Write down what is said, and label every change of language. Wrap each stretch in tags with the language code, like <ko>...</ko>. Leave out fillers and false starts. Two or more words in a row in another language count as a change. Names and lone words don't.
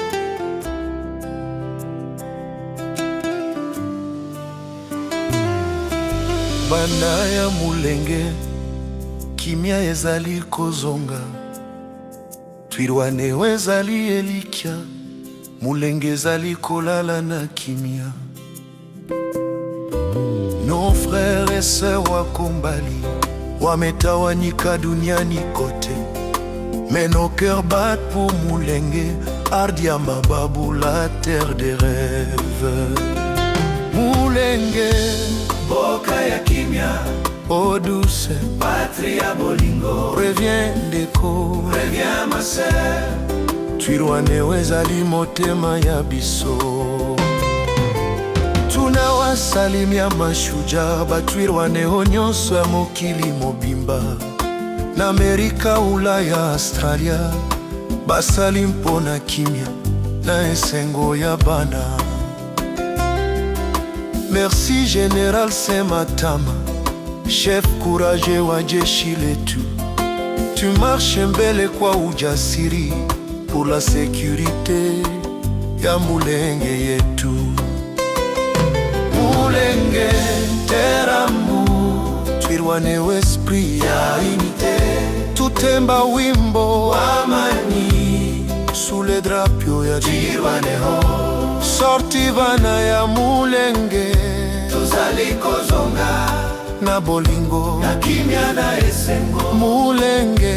<ln>Bana ya Mulenge, kimia ezali kozonga. Twirwane ezali elikia, Mulenge ezali kolala na kimia.</ln> <fr>Nos frères et sœurs</fr> <sw>wako mbali, wametawanyika duniani kote.</sw> <fr>Mais nos cœurs battent pour Mulenge,</fr> <sw>ardhi ya mababu,</sw> <fr>la terre des rêves. Mulenge,</fr> <ln>boka ya kimia,</ln> <fr>oh douce</fr> <ln>patrie ya bolingo.</ln> <fr>Reviens Ndeko, reviens ma sœur.</fr> <ln>Twirwane ezali motema ya biso.</ln> <sw>Tunawasalimia mashujaa</sw> <ln>batwirwane nyonso ya mokili mobimba. Na Amerika, Ulaya, Australia, basali mpona kimia na esengo ya bana. Merci Général Sematama, chef courageux</ln> <sw>wa jeshi letu.</sw> <ln>Tu marches</ln> <sw>mbele kwa ujasiri</sw> <ln>pour la sécurité</ln> <sw>ya Mulenge yetu. Mulenge teramu, Twirwane esprit</sw> <fr>ya unité.</fr> <sw>Tutemba wimbo wa amani</sw> <fr>sous les drapeaux ya Twirwane ho.</fr> <ln>Sorti bana ya Mulenge, tozali kozonga na bolingo na kimia na esengo. Mulenge,</ln>